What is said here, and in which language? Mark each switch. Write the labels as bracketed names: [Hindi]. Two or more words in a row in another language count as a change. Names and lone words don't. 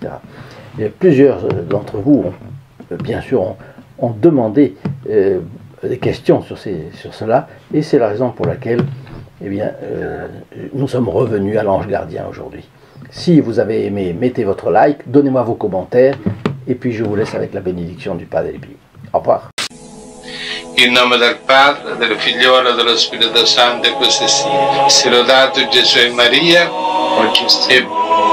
[French] Et plusieurs d'entre vous, bien sûr, ont demandé des questions sur cela, et c'est la raison pour laquelle eh bien, nous sommes revenus à l'ange gardien aujourd'hui. Si vous avez aimé, mettez votre like, donnez-moi vos commentaires, et puis je vous laisse avec la bénédiction du Padre Pio. Au revoir. [Italian] In nome del Padre, del Figliolo e dello Spirito Santo, e così sia. Sia lodato Gesù e Maria, oggi e